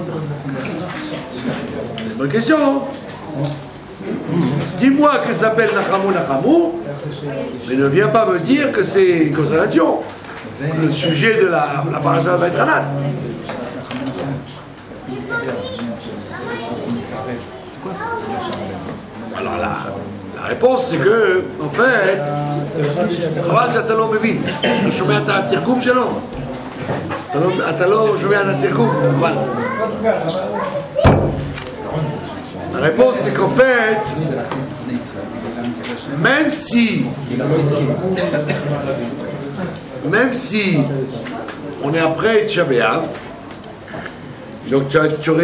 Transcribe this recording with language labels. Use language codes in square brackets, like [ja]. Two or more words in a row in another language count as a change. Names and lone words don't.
[fr] C'est une bonne question, non? Dis-moi que ça s'appelle Nachamu, mais ne viens pas me dire que c'est une consolation. Le sujet de la paracha va être Vaïtranan. Alors la réponse c'est que, en fait, [he] חבל שאתה לא מבין, אתה שומע את התרגום שלו? אתה לא שומע את התרגום, אבל... [fr] La réponse c'est qu'en fait, même si on est après Tisha B'Av, donc tu aurais